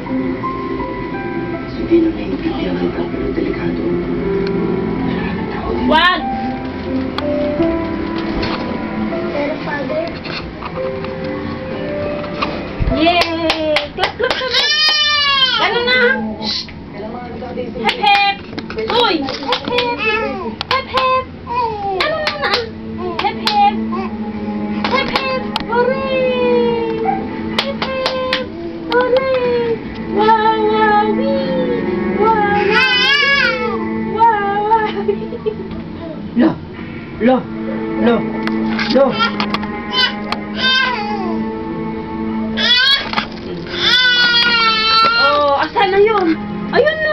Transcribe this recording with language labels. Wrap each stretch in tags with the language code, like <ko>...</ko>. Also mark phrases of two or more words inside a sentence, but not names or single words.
<tl>Hindi na naiintindihan ang pero delikado. Wag! Pero Father, Yay! Clap ka na! Ganun na! Hep hep! Uy! Hep hep! Hep hep! Ano na? Hep hep! Hep hep! Hooray! Hep hep! Hooray! Wow! Wowee! Wow! Lo! Oh, asan na yun? Ayun no!</tl>